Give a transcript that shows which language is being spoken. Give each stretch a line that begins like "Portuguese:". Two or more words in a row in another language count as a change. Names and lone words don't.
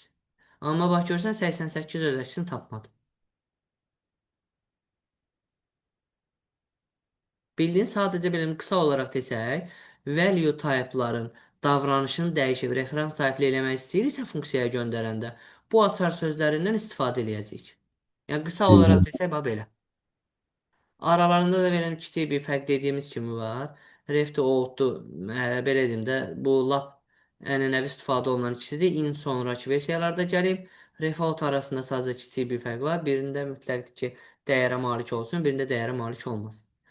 Azerbaijani: Amma bax, görsən 88 öz əksini tapmadı. Bildiyin sadəcə belə qısa olaraq desək,
English: value type'ların
Azerbaijani: davranışını dəyişib referans type eləmək istəyiriksə funksiyaya göndərəndə bu açar sözlərindən istifadə eləyəcəyik. Yəni qısa Hı olaraq -hı. desək bax belə. Aralarında da belə kiçik bir fərq dediyimiz kimi var. Ref-to out-du, belə deyim də, bu lap ənənəvi istifadə olunan ikisidir. In sonrakı versiyalarda gəlib. Ref-out arasında sadəcə kiçik bir fərq var. Birində mütləqdir ki, dəyərə malik olsun, birində dəyərə malik olmaz.